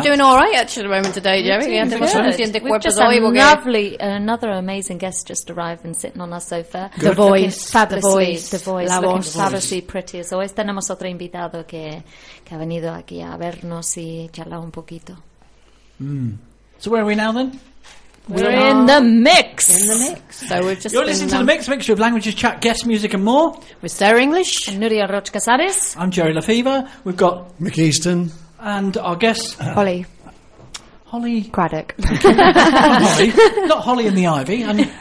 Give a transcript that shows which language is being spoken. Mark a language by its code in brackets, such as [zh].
[en] We're doing all right, actually, at the moment today, Jerry. Another amazing guest just arrived and sitting on our sofa. Good. The voice. The voice. The voice. [es] La voz. [en] Fabulously pretty as always. [es] Tenemos otro invitado que ha venido aquí a vernos y charlar un poquito. [en] So where are we now, then? We're in the mix. You're listening to The Mix, mixture of languages, chat, guest music and more. With Sarah English. And Nuria Roch Casares. I'm Jerry Lefevre. We've got Mick Easton. And our guest... Holly. Holly... Craddock. Holly. Not Holly in the Ivy. And